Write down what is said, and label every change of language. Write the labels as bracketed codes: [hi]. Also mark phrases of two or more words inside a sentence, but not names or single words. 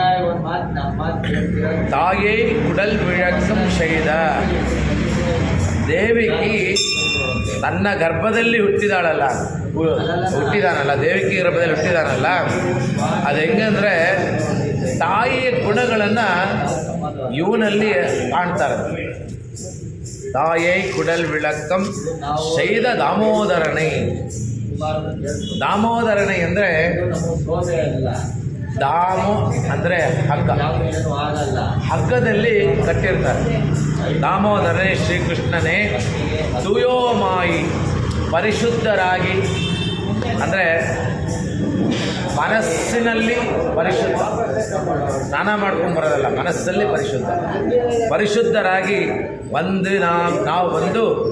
[ta] தாயே குடல் விளக்கம் செய்த [kn] ದೇವಿಕಿ ತನ್ನ ಗರ್ಭದಲ್ಲಿ ಹುಟ್ಟಿದಾನಲ್ಲ ದೇವಿಕಿ ಗರ್ಭದಲ್ಲಿ ಹುಟ್ಟಿದಾನಲ್ಲ, ಅದು ಹೆಂಗಂದರೆ ತಾಯಿಯ ಗುಣಗಳನ್ನು ಇವನಲ್ಲಿ ಕಾಣ್ತಾರೆ. [ta] தாயை குடல் விளக்கம் செய்த தாமோதரனை [kn] ದಾಮೋದರನೆ ಅಂದರೆ ದಾಮು ಅಂದರೆ ಹಗ್ಗ, ಹಗ್ಗದಲ್ಲಿ ಕಟ್ಟಿರ್ತಾರೆ. ದಾಮೋದರನೇ ಶ್ರೀಕೃಷ್ಣನೇ ತುಯೋಮಾಯಿ ಪರಿಶುದ್ಧರಾಗಿ, ಅಂದರೆ ಮನಸ್ಸಿನಲ್ಲಿ ಪರಿಶುದ್ಧ, ಸ್ನಾನ ಮಾಡ್ಕೊಂಡು ಬರೋದಲ್ಲ, ಮನಸ್ಸಲ್ಲಿ ಪರಿಶುದ್ಧರಾಗಿ ಬಂದು ನಾವು ಬಂದು